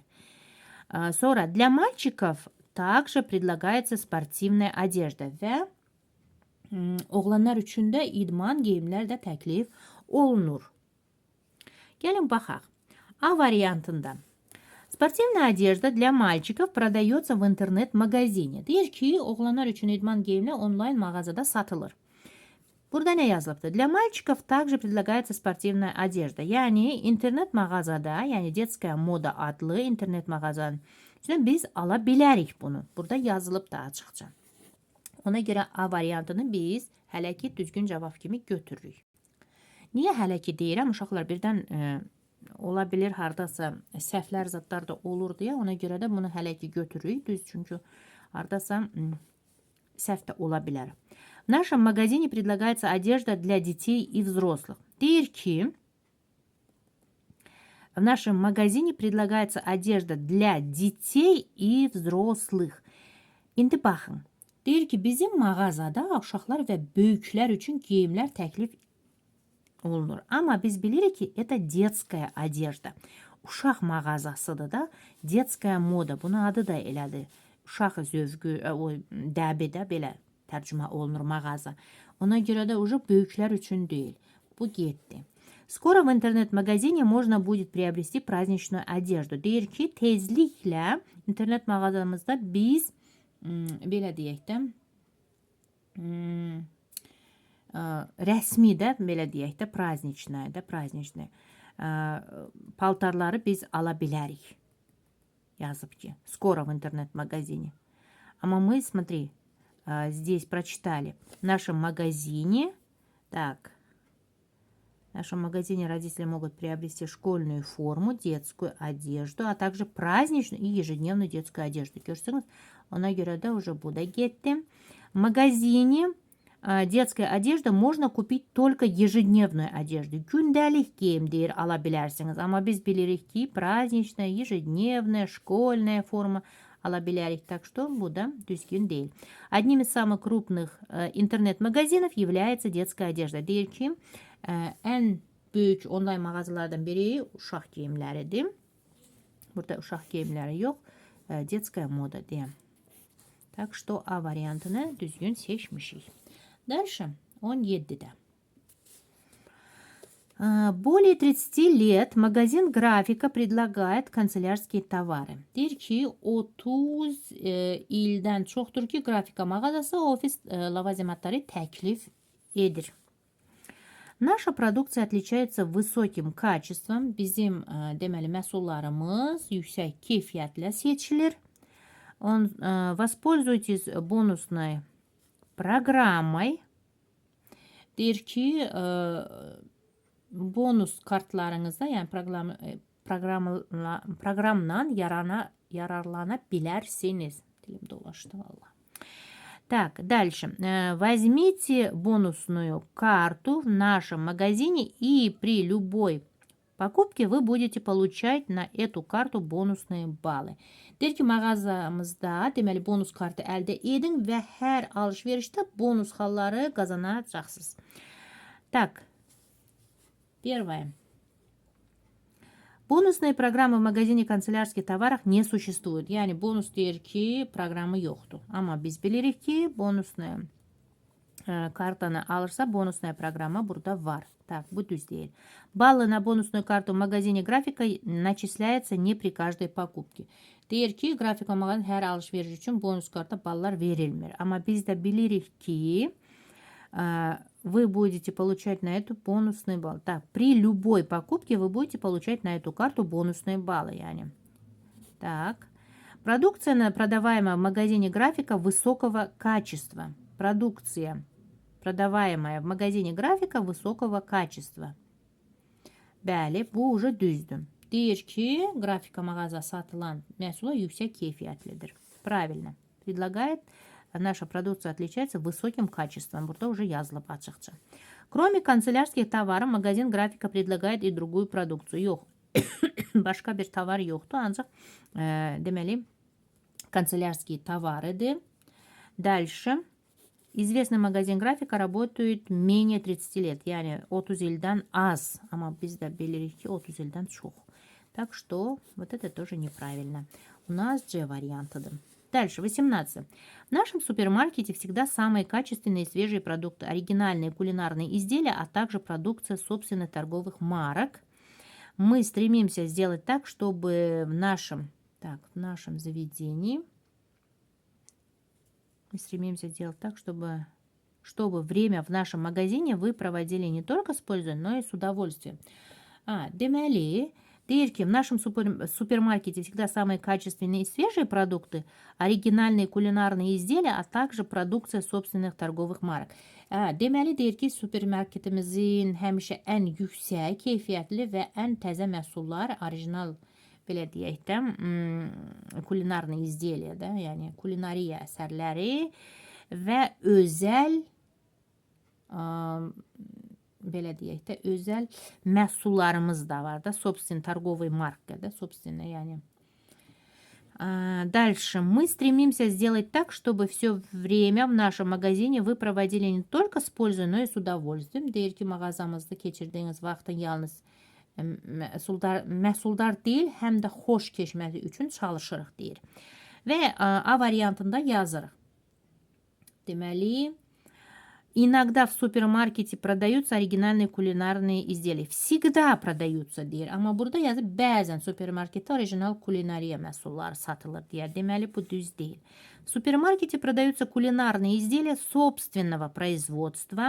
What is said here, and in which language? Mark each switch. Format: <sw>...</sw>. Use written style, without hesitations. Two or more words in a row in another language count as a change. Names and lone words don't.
<az>Sonra</az> <ru>для мальчиков также предлагается спортивная одежда</ru> <az>və oğlanlar üçün də idman geyimlər də təklif olunur. Gəlin baxaq. A variantında.</az> <ru>Спортивная одежда для мальчиков продается в интернет-магазине.</ru> <az>Deyir ki, oğlanlar üçün idman geyimlər onlayn mağazada satılır. Burada ne yazılıbdı?</az> <ru>Для мальчиков также предлагается спортивная одежда.</ru> <az>Yani internet mağazada, yani детская moda adlı internet mağazanın içində biz ala bilərik bunu. Burada yazılıb da açıqca. Ona görə A variantını biz hələ ki düzgün cavab kimi götürürük. Niyə hələ ki deyirəm? Uşaqlar birdən ola bilir hardasa səhvlər zadlar da olur deyə, ona görə də bunu hələ ki götürürük. Düz, çünki hardasa səhv də ola bilər.</az> <ru>В нашем магазине предлагается одежда для детей и взрослых.</ru> <az>Deyir ki,</az> <ru>в нашем магазине предлагается одежда для детей и взрослых.</ru> <az>İndi baxın. Deyir ki, bizim mağazada uşaqlar və böyüklər üçün geyimlər təklif olunur. Amma biz bilirik ki,</az> <ru>это детская одежда.</ru> <az>Uşaq mağazasıdır da, детская moda. Bunun adı da elədir. Uşaq zövqü, o dəbidə belə tərcümə olunur mağaza. Ona görə də уже böyüklər üçün deyil. Bu getdi.</az> <ru>Скоро в интернет-магазине можно будет приобрести праздничную одежду.</ru> <az>Deyir ki, tezliklə internet mağazamızda biz belə deyək də rəsmi də belə deyək də праздничная paltarları biz ala bilərik. Yazıb ki,</az> <ru>скоро в интернет-магазине. Amma мы, смотри, здесь прочитали. В нашем магазине, так, в нашем магазине родители могут приобрести школьную форму, детскую одежду, а также праздничную и ежедневную детскую одежду.</ru> <az>Görürsünüz, ona görə də уже bu da getdi.</az> <ru>В магазине детская одежда можно купить только ежедневную одежду.</ru> <az>Gündəlik geyim deyir, ala bilərsiniz. Amma biz bilirik ki,</az> <ru>праздничная, ежедневная, школьная форма</ru> <az>ala bilərik.</az> <ru>Так что</ru> <az>bu da düzgün değil.</az> <ru>Одним из самых крупных интернет-магазинов является детская одежда.</ru> <az>Deyir ki, en büyük onlayn mağazalardan biri uşaq geyimləridir. Burada uşaq geyimləri yox, детская moda deyəm.</az> <ru>Так что</ru> <az>A variantını düzgün seçmişik.</az> <ru>Дальше 17-də. Более 30 лет магазин графика предлагает канцелярские tavары.</ru> <az>Deyir ki, 30 ildən çoxdur ki, grafika mağazası ofis lavazımatları təklif edir.</az> <ru>Наша продукция отличается высоким качеством.</ru> <az>Bizim deməli məhsullarımız yüksək keyfiyyətlə seçilir.</az> <ru>Воспользуйтесь бонусной программой.</ru> <az>Deyir ki, bonus kartlarınızda, yəni proqramdan yararlana bilərsiniz. Dilim dolaşdı valla.</az> <ru>Так, дальше. Возьмите бонусную карту в нашем магазине, и при любой покупке вы будете получать на эту карту бонусные баллы.</ru> <az>Deyir ki, mağazamızda deməli bonus kartı əldə edin və hər alış-verişdə bonus xalları qazanacaqsınız.</az> <ru>Так, первое. Бонусные программы в магазине канцелярских товарах не существуют.</ru> <az>Yəni bonus deyir ki, proqramı yoxdur. Amma biz bilirik ki, bonusная kartanı alırsa</az> <ru>bonusная программа</ru> <az>burada var. Так, bu düz deyil.</az> <ru>Баллы на бонусную карту в магазине графика начисляется не при каждой покупке.</ru> <az>Deyir ki, grafika mağazanın hər alış-veriş üçün bonus karta ballar verilmir. Amma biz də bilirik ki,</az> <ru>вы будете получать на эту бонусные баллы. Так, при любой покупке вы будете получать на эту карту бонусные баллы.</ru> <az>Yani. Так.</az> <ru>Продукция, продаваемая в магазине графика высокого качества. Продукция, продаваемая в магазине графика высокого качества.</ru> <az>Bəli, bu уже düzdür. Deyir ki, grafika mağaza satılan məhsula yüksək keyfiyyətlidir.</az> <ru>Правильно. Предлагает, наша продукция отличается высоким качеством.</ru> <az>Burada уже yazılıb açıqca.</az> <ru>Кроме канцелярских товаров, магазин графика предлагает и другую продукцию.</ru> <az>Yox. Başqa bir tovar yoxdur, ancaq deməli</az> <ru>канцелярские товарыdır. Дальше. Известный магазин графика работает менее 30 лет,</ru> <az>yani 30 ildən az. Ama biz de bilirik ki 30 ildən çox.</az> <ru>Так что вот это тоже неправильно. У нас G вариантыdır. Дальше, 18. В нашем супермаркете всегда самые качественные и свежие продукты, оригинальные кулинарные изделия, а также продукция собственных торговых марок. Мы стремимся сделать так, чтобы в нашем заведении, мы стремимся сделать так, чтобы время в нашем магазине вы проводили не только с пользой, но и с удовольствием.</ru> <az>Deməli, deyir ki,</az> <ru>в нашем супермаркете всегда самые качественные и свежие продукты, оригинальные кулинарные изделия, а также продукция собственных торговых mark.</ru> <az>Deməli, deyir ki, supermarketimizin həmişə ən yüksək, keyfiyyətli və ən təzə məhsullar, orijinal, belə deyək də,</az> <ru>kulinarные изделия,</ru> <az>da, yəni kulinariya əsərləri və özəl, belə deyək də, özəl məhsullarımız da var da,</az> <ru>собственный торговый marka, da, собственный, yəni. Дальше. Мы стремимся сделать так, чтобы все время в нашем магазине вы проводили не только с пользой, но и с удовольствием.</ru> <az>Deyir ki, mağazamızda keçirdiyiniz vaxtın yalnız məhsuldar deyil, həm də xoş keçməsi üçün çalışırıq deyir. Və A variantında yazırıq. Deməli,</az> <ru>иногда в супермаркете продаются оригинальные кулинарные изделия. Всегда продаются deyir.</ru> <az>Amma burada yazıb bəzən supermarketdə orijinal kulinariya məhsulları satılır deyir. Deməli, bu düz deyil.</az> <ru>В супермаркете продаются кулинарные изделия собственного производства.</ru>